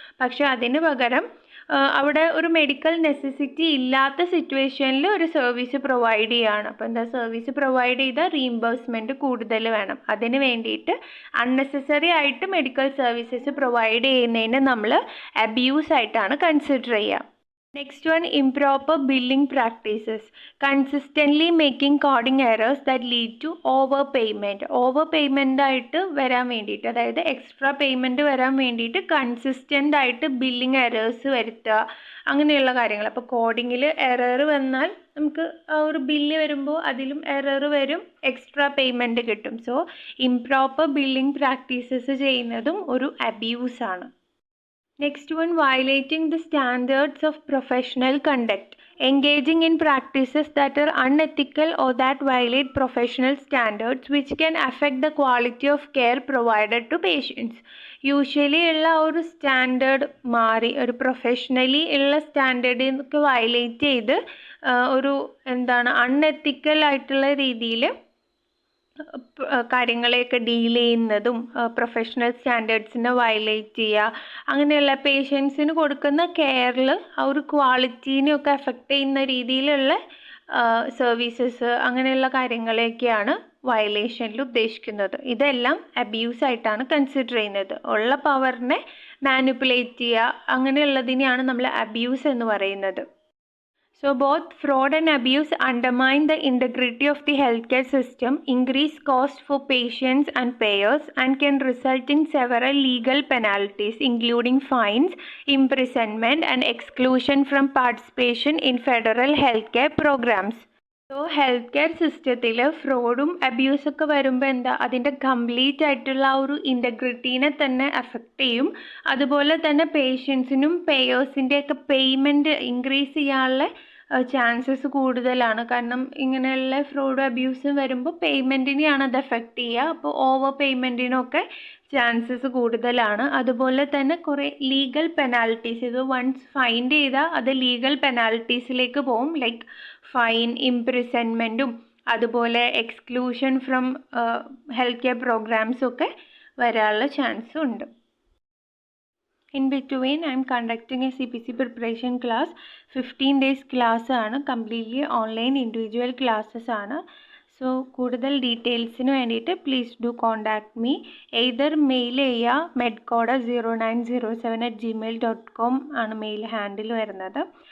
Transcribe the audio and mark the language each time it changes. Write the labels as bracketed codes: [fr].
[ml] പക്ഷേ അതിന് പകരം അവിടെ ഒരു മെഡിക്കൽ നെസസിറ്റി ഇല്ലാത്ത സിറ്റുവേഷനിൽ ഒരു സർവീസ് പ്രൊവൈഡ് ചെയ്യുകയാണ്. അപ്പോൾ എന്താ, സർവീസ് പ്രൊവൈഡ് ചെയ്താൽ റീഇംബേഴ്സ്മെൻറ്റ് കൂടുതൽ വേണം. അതിന് വേണ്ടിയിട്ട് അൺനെസസറി ആയിട്ട് മെഡിക്കൽ സർവീസസ് പ്രൊവൈഡ് ചെയ്യുന്നതിന് നമ്മൾ അബ്യൂസ് ആയിട്ടാണ് കൺസിഡർ ചെയ്യുക. [en] Next one, improper billing practices. Consistently making coding errors that lead to overpayment. [ml] Overpayment ആയിട്ട് വരാൻ വേണ്ടിയിട്ട്, അതായത് എക്സ്ട്രാ പേയ്മെൻറ്റ് വരാൻ വേണ്ടിയിട്ട് കൺസിസ്റ്റൻ്റ് ആയിട്ട് ബില്ലിംഗ് എറേഴ്സ് വരുത്തുക, അങ്ങനെയുള്ള കാര്യങ്ങൾ. അപ്പോൾ കോഡിങ്ങിൽ എറർ വന്നാൽ നമുക്ക് ആ ഒരു ബില്ല് വരുമ്പോൾ അതിലും എറർ വരും, എക്സ്ട്രാ പേയ്മെൻറ്റ് കിട്ടും. സോ ഇംപ്രോപ്പർ ബില്ലിംഗ് പ്രാക്ടീസസ് ചെയ്യുന്നതും ഒരു അബ്യൂസാണ്. [en] Next one, violating the standards of professional conduct. Engaging in practices that are unethical or that violate professional standards which can affect the quality of care provided to patients. [ml] Usually ഉള്ള ഒരു standard മാറി ഒരു professionally ഉള്ള സ്റ്റാൻഡേർഡിനൊക്കെ violate ചെയ്ത് ഒരു unethical ആയിട്ടുള്ള രീതിയിൽ കാര്യങ്ങളെയൊക്കെ deal ചെയ്യുന്നതും പ്രൊഫഷണൽ സ്റ്റാൻഡേർഡ്സിനെ വയലേറ്റ് ചെയ്യുക, അങ്ങനെയുള്ള പേഷ്യൻസിന് കൊടുക്കുന്ന കെയറിൽ ആ ഒരു ക്വാളിറ്റീനെയൊക്കെ എഫക്റ്റ് ചെയ്യുന്ന രീതിയിലുള്ള സർവീസസ്, അങ്ങനെയുള്ള കാര്യങ്ങളെയൊക്കെയാണ് വയലേഷനിൽ ഉദ്ദേശിക്കുന്നത്. ഇതെല്ലാം അബ്യൂസായിട്ടാണ് കൺസിഡർ ചെയ്യുന്നത്. ഉള്ള പവറിനെ മാനിപ്പുലേറ്റ് ചെയ്യുക, അങ്ങനെയുള്ളതിനെയാണ് നമ്മൾ അബ്യൂസ് എന്ന് പറയുന്നത്. [en] So both fraud and abuse undermine the integrity of the healthcare system, increase cost for patients and payers, and can result in several legal penalties, including fines, imprisonment, and exclusion from participation in federal healthcare programs. [ml] So health care സിസ്റ്റത്തിൽ ഫ്രോഡും അബ്യൂസൊക്കെ വരുമ്പോൾ എന്താ, അതിൻ്റെ complete ആയിട്ടുള്ള ആ ഒരു ഇൻറ്റഗ്രിറ്റീനെ തന്നെ affect ചെയ്യും. അതുപോലെ തന്നെ പേഷ്യൻസിനും പേയേഴ്സിൻ്റെയൊക്കെ പേയ്മെൻറ്റ് ഇൻക്രീസ് ചെയ്യാനുള്ള ചാൻസസ് കൂടുതലാണ്. കാരണം ഇങ്ങനെയുള്ള ഫ്രോഡും അബ്യൂസും വരുമ്പോൾ പേയ്മെൻറ്റിനെയാണ് അത് എഫക്റ്റ് ചെയ്യുക. അപ്പോൾ ഓവർ പേയ്മെൻറ്റിനൊക്കെ ചാൻസസ് കൂടുതലാണ്. അതുപോലെ തന്നെ കുറേ ലീഗൽ പെനാൽറ്റീസ്, ഇത് വൺസ് ഫൈൻഡ് ചെയ്താൽ അത് ലീഗൽ പെനാൽറ്റീസിലേക്ക് പോകും. ലൈക്ക് ഫൈൻ, ഇംപ്രിസൺമെൻറ്റും അതുപോലെ [en] exclusion from health care പ്രോഗ്രാംസും [ml] ഒക്കെ വരാനുള്ള ചാൻസും ഉണ്ട്. [en] In between, I am conducting a CPC preparation class. 15 days class [ml] ആണ്, [en] completely online individual classes [ml] ആണ്. സോ കൂടുതൽ ഡീറ്റെയിൽസിന് വേണ്ടിയിട്ട് [en] Please do contact me. [ml] Either mail ചെയ്യുക, medcoda0907@gmail.com ആണ് മെയിൽ ഹാൻഡിൽ വരുന്നത്.